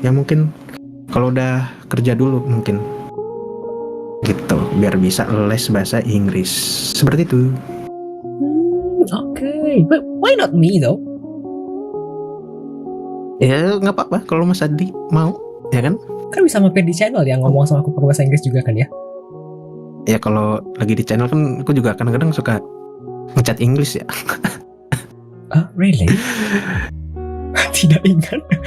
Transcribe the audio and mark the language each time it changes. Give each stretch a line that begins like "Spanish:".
Indonesian: Ya mungkin kalau udah kerja dulu mungkin gitu, biar bisa les bahasa Inggris. Seperti itu.
English: Okay, but why not me though?
Indonesian: Ya nggak apa-apa kalau Mas Adi mau, ya kan? Kan bisa mampir di channel yang ngomong sama aku pakai bahasa Inggris juga kan ya? Ya kalau lagi di channel kan aku juga kadang-kadang suka ngechat Inggris ya.
English: Really?
Indonesian: Tidak ingat.